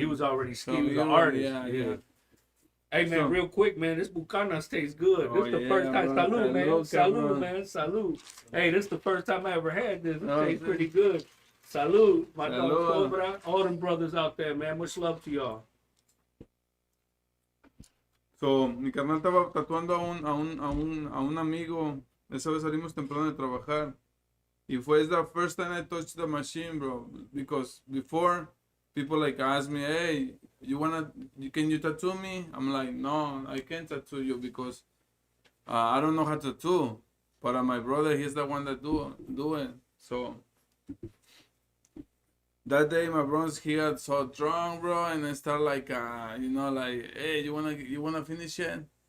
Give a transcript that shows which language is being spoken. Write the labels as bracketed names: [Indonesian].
[English] he was already skilled. He was an artist. Yeah. Hey man, real quick, man, this Bucanas tastes good. This the first time. Salud, man. Salud, man. Salud. Hey, this is the first time I ever had this. It tastes pretty good. Salud, my dog Salud. Cobra, all them brothers out there, man. Much love to y'all. [Spanish] So, mi carnal estaba tatuando a un amigo. Esa vez salimos temprano de trabajar. Y fue [English] the first time I touched the machine, bro. Because before, people like ask me, hey, can you tattoo me? I'm like, no, I can't tattoo you because I don't know how to tattoo. But my brother, he's the one that do it. So that day, my brother, he got so drunk, bro, and I start like, like, hey, you wanna finish it?